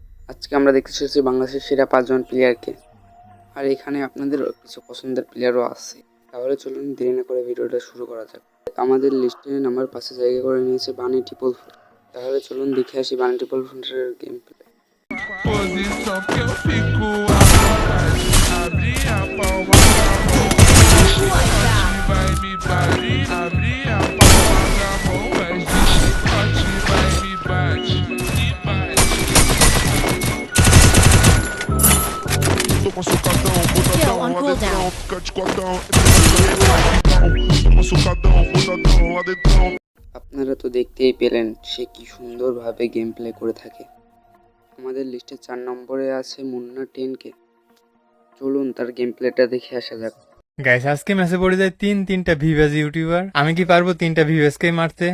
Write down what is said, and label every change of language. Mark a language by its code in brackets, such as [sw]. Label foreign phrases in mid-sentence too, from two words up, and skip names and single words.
[bn] আজকে আমরা দেখতে চলেছি বাংলাদেশের সেরা 5 জন প্লেয়ারকে। আর এখানে আপনাদের কিছু পছন্দের প্লেয়ারও আছে। তাহলে চলুন দেরি না করে ভিডিওটা শুরু করা যাক। আমাদের লিস্টে নাম্বার 5 জায়গা করে নিয়েছে বানি ট্রিপল ফোর। তাহলে চলুন দেখে আসি বানি ট্রিপল ফোরের [en] game play. [pt] Posição que eu fico à vontade. Abri a palma da mão. Chicote vai me bate. Abri a palma da mão. Mas de chicote vai me bate. Me bate. Toma socadão, botadão, lá dentro, fica de quatão. Toma socadão, botadão, lá dentro. [bn] আপনারা তো দেখতেই পেলেন সে কি সুন্দরভাবে [en] game play [bn] করে থাকে। আমাদের লিস্টে 4 নম্বরে আছে মুন্না 10কে। চলুন তার গেম প্লেটা দেখে আসা যাক। গাইস আজকে ম্যাচে পড়ে যায় তিনটা ভিভাস ইউটিউবার। আমি কি পারবো 3টা ভিভাসকে মারতে?